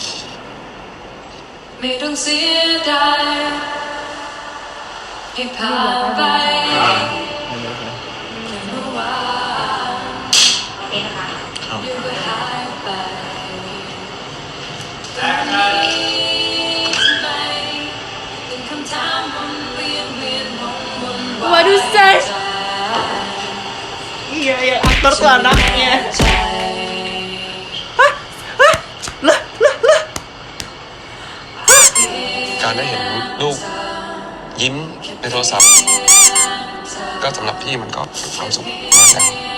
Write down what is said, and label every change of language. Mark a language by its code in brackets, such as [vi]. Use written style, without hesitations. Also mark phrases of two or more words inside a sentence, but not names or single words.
[th] ไม่ต้องเสียดายให้ผ่านไปเมื่อวานเดี๋ยวก็หายไปตอนนี้ทำไมเป็นคำถามวนเวียนวน [id] Waduh, Sas. Iya, aktor tuh anaknya. Lah. [th] การได้เห็นลูกยิ้มในโทรศัพท์ก็สำหรับพี่มันก็ความสุขมากแล้ว